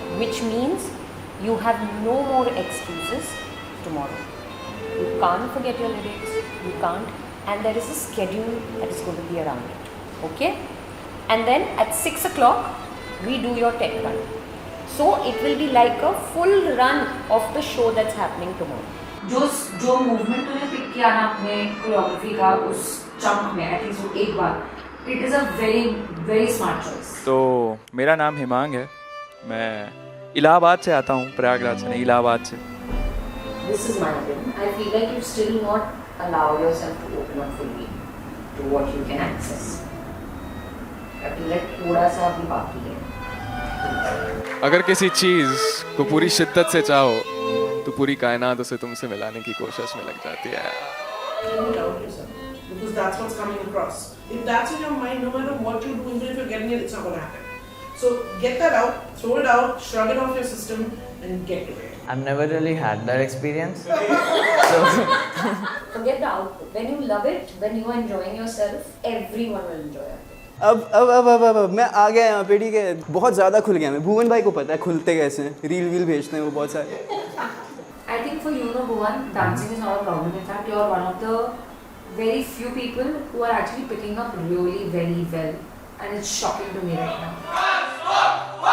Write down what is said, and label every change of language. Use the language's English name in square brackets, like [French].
[English] Which means you have no more excuses tomorrow. You can't forget your lyrics, you can't, and there is a schedule that is going to be around it. Okay? And then at 6 o'clock, we do your tech run. So it will be like a full run of the show that's happening tomorrow. [Hindi] जो movement तूने pick किया ना अपने choreography का उस chunk में at least एक बार [English] It is a very very smart choice. [Hindi] तो मेरा नाम हिमांग है. मैं इलाहाबाद से आता हूँ, प्रयागराज से नहीं, इलाहाबाद से. [English] This is my opinion. I feel like you still not allow yourself to open up fully to what you can access. I feel like [Hindi] थोड़ा सा अभी बाकी है. अगर किसी चीज़ को पूरी शिद्दत से चाहो तो पूरी कायनात उसे तुमसे मिलाने की कोशिश में लग जाती है. [English] Don't doubt yourself, because that's what's coming across. If that's in your mind, no matter what you do, even if you're getting it, it's not going to happen. So get that out, throw it out, shrug it off your system, and get to it. I've never really had that experience. So Forget the output. When you love it, when you are enjoying yourself, everyone will enjoy it. [Hindi] अब मैं आ गया यहाँ पे. ठीक है, बहुत ज़्यादा खुल गया. मैं भुवन भाई को पता है खुलते कैसे हैं. रील भेजते हैं वो बहुत सारे. [English] I think for you, no, Bhuvan, dancing is not a problem. In fact, you're one of the very few people who are actually picking up really very well, and it's shocking to me right now.